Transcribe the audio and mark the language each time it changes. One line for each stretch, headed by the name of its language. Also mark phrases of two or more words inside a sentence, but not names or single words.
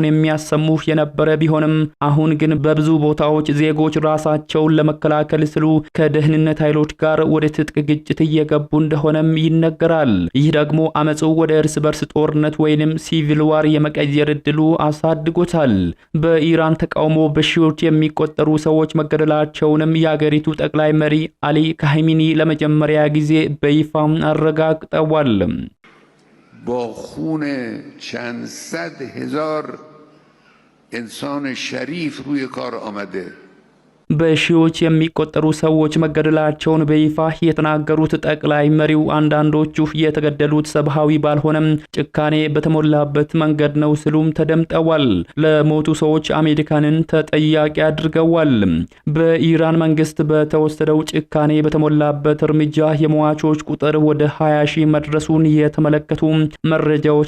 Amharic: የሚያሰሙ የነበረ ቢሆንም አሁን ግን በብዙ ቦታዎች ዜጎች ራሳቸውን ለመከላከል ሲሉ ከደህንነት ኃይሎች ጋር ወደ ትጥቅ ግጭት እየገቡ እንደሆነም ይነገራል። ይህ ደግሞ አመጹ ወደ እርስ በርስ ጦርነት ወይንም
English: civil war
Amharic: የመቀየር እድሉ አሳድጎታል። በኢራን ተቃውሞ በሺዎች የሚቆጠሩ ሰዎች መገደላቸውንም የአገሪቱ ጠቅላይ መሪ አሊ ካህሚኒ ለመጀመሪያ ጊዜ በይፋ አረጋግጠዋል።
Persian: با خون چند صد هزار انسان شریف روی کار آمده.
Amharic: በሺዎች የሚቆጠሩ ሰዎች መገደላቸውን በይፋ የተናገሩት ጠቅላይ መሪው አንዳንዶቹ የተገደሉት ሰብሃዊ ባልሆነም ጭካኔ በተሞላበት መንገድ ነው ሲሉም ተደምጠዋል። ለሞቱ ሰዎች አሜሪካንን ተጠያቂ አድርገዋል። በኢራን መንግስት በተወሰደው ጭካኔ በተሞላበት እርምጃ የሟቾች ቁጥር ወደ 20 ሺህ መድረሱን የተመለከቱ መረጃዎች